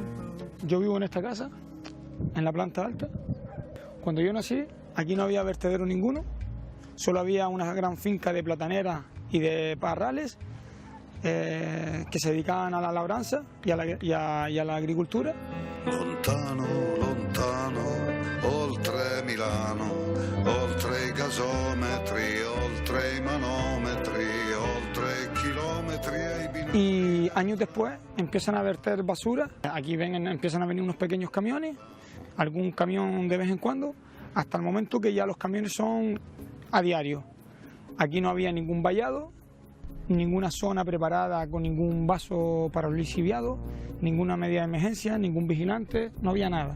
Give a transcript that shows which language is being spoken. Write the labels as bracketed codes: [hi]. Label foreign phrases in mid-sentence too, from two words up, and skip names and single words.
[es] Yo vivo en esta casa, en la planta alta. Cuando yo nací, aquí no había vertedero ninguno, solo había una gran finca de plataneras y de parrales que se dedicaban a la labranza y a la agricultura. [it] Lontano, lontano, oltre Milano, oltre i gasometri, oltre i manometri, oltre i chilometri e i binometri. [es] Y años después empiezan a verter basura. Aquí empiezan a venir unos pequeños camiones, algún camión de vez en cuando, hasta el momento que ya los camiones son a diario. Aquí no había ningún vallado, ninguna zona preparada con ningún vaso para el lixiviado, ninguna medida de emergencia, ningún vigilante, no había nada.